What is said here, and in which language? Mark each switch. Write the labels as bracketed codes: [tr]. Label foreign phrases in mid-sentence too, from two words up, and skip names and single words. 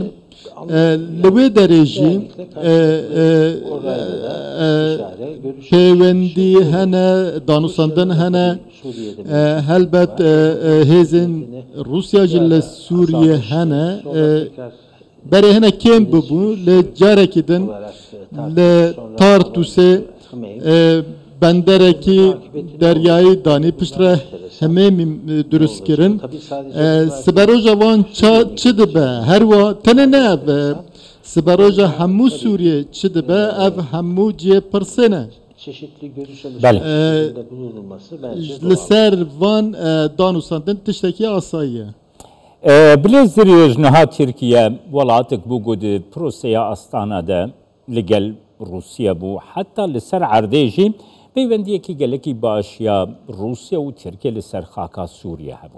[ku] Li wê derê jî peywendî hene, danûsandin hene, helbet hêzên Rusya jî li Sûriye hene, berê hene kêm bibû li carekî din li Tartusê benderekî deryayê danî piştre hemêmî durust kirin. Siberoja wan çi dibe? Her wa tene ne ev? Siberoja hemû Sûriye çi dibe? Ev hemû cihê pirsê ne? [tr] Çeşitli görüş alışverişinde bulunulması bence [ku] li ser van danûsandin tiştekî asayî ye. Bilêzirî niha Tirkiye welatik bû got proseya Astana de li gel Rusya bû heta li ser erdê jî peywendiyekî gelekî baş ya Rusya û Tirkiye li ser xaka Sûriye hebû.